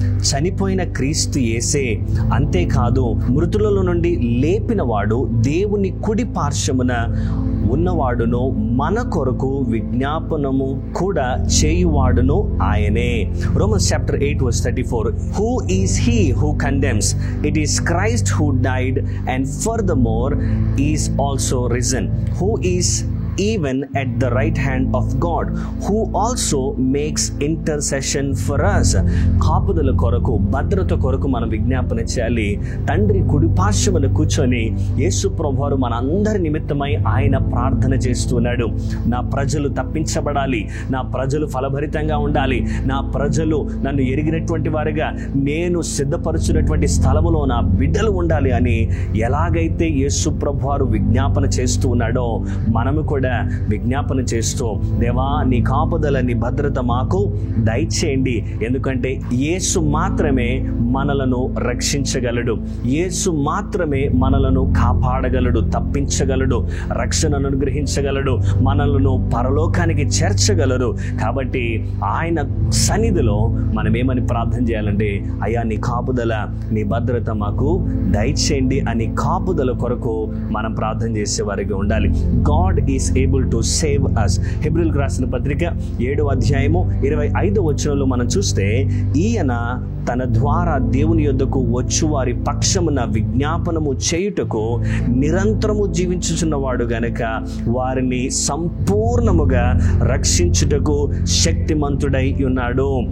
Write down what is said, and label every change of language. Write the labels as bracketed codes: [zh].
[te] చనిపోయిన క్రీస్తు యేసే. అంతేకాదు మృతులలో నుండి లేపిన వాడు దేవుని కుడి పార్శ్వమున ఉన్నవాడును మన కొరకు విజ్ఞాపనము కూడా చేయువాడును ఆయనే. [en] Romans chapter 8 verse 34. Who is he who condemns? It is Christ who died and furthermore is also risen, who is even at the right hand of God, who also makes intercession for us. [te] కాపుదల కొరకు, భద్రత కొరకు మనం విజ్ఞాపన చేయాలి. తండ్రి కుడి పార్శ్వమున కూర్చొని యేసు ప్రభువారు మన అందరి నిమిత్తమై ఆయన ప్రార్థన చేస్తున్నాడు. నా ప్రజలు తప్పించబడాలి, నా ప్రజలు ఫలభరితంగా ఉండాలి, నా ప్రజలు నన్ను ఎరిగినటువంటి వారిగా నేను సిద్ధపరుచున్నటువంటి స్థలములో నా బిడ్డలు ఉండాలి అని ఎలాగైతే యేసు ప్రభువారు విజ్ఞాపన చేస్తూ ఉన్నాడో మనము కూడా విజ్ఞాపన చేస్తూ దేవా నీ కాపుదల, నీ భద్రత మాకు దయచేయండి. ఎందుకంటే యేసు మాత్రమే మనలను రక్షించగలడు, యేసు మాత్రమే మనలను కాపాడగలడు, తప్పించగలడు, రక్షణను అనుగ్రహించగలడు, మనలను పరలోకానికి చేర్చగలరు. కాబట్టి ఆయన సన్నిధిలో మనం ఏమని ప్రార్థన చేయాలంటే అయ్యా నీ కాపుదల, నీ భద్రత మాకు దయచేయండి అని కాపుదల కొరకు మనం ప్రార్థన చేసేవారిగా ఉండాలి. [en] God is able to save us. [te] హెబ్రీయులకు రాసిన పత్రిక 7వ అధ్యాయము 25వ వచనంలో మనం చూస్తే ఈయన తన ద్వారా దేవుని యొద్దకు వచ్చు వారి పక్షమున విజ్ఞాపనము చేయుటకు నిరంతరము జీవించుచున్నవాడు గనక వారిని సంపూర్ణముగా రక్షించుటకు శక్తిమంతుడై ఉన్నాడు.